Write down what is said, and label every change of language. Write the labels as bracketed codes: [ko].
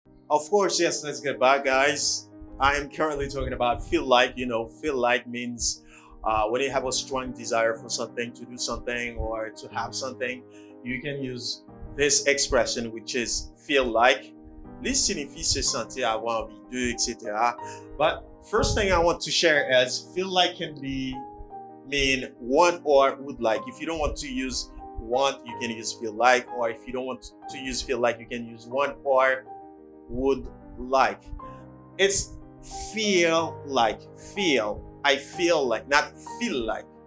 [en] Of course, yes, let's get back, guys. I am currently talking about feel like. Feel like means when you have a strong desire for something, to do something, or to have something, you can use this expression, which is feel like. [fr] This signifie se sentir, avoir envie de, etc. [en] But first thing I want to share is feel like can mean want or would like. If you don't want to use want, you can use feel like, or if you don't want to use feel like, you can use want or would like. It's feel like. Feel. I feel like, not feel like.